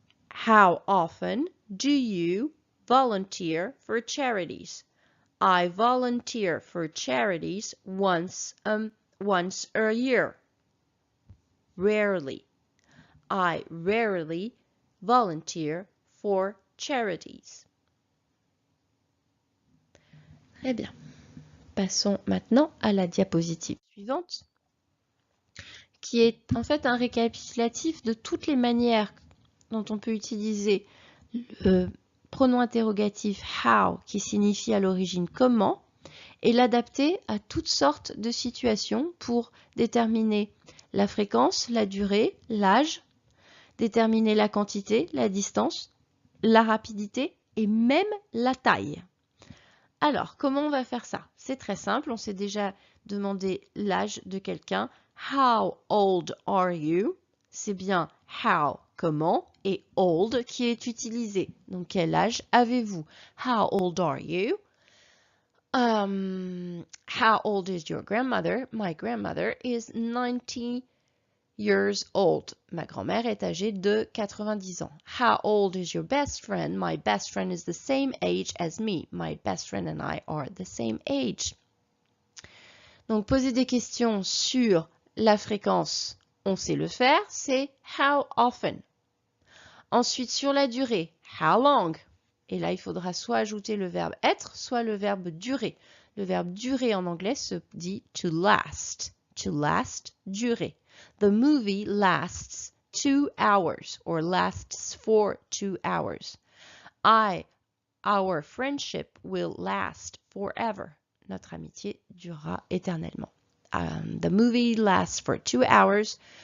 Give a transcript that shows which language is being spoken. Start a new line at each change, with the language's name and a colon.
English: How often do you volunteer for charities? I volunteer for charities once a year. Rarely. I rarely volunteer for charities.
French: Très bien. Passons maintenant à la diapositive suivante, qui est en fait un récapitulatif de toutes les manières dont on peut utiliser le pronom interrogatif how, qui signifie à l'origine comment, et l'adapter à toutes sortes de situations pour déterminer la fréquence, la durée, l'âge, déterminer la quantité, la distance, la rapidité et même la taille. Alors, comment on va faire ça? C'est très simple, on s'est déjà demandé l'âge de quelqu'un.
English: How old are you?
French: C'est bien how, comment, et old qui est utilisé. Donc, quel âge avez-vous?
English: How old are you? How old is your grandmother? My grandmother is 90 years old.
French: Ma grand-mère est âgée de 90 ans.
English: How old is your best friend? My best friend is the same age as me. My best friend and I are the same age.
French: Donc, poser des questions sur la fréquence, on sait le faire, c'est how often. Ensuite, sur la durée, how long. Et là, il faudra soit ajouter le verbe être, soit le verbe durer. Le verbe durer en anglais se dit to last.
English: To last, durer. The movie lasts 2 hours or lasts for 2 hours. Our friendship will last forever.
French: Notre amitié durera éternellement.
English: The movie lasts for 2 hours.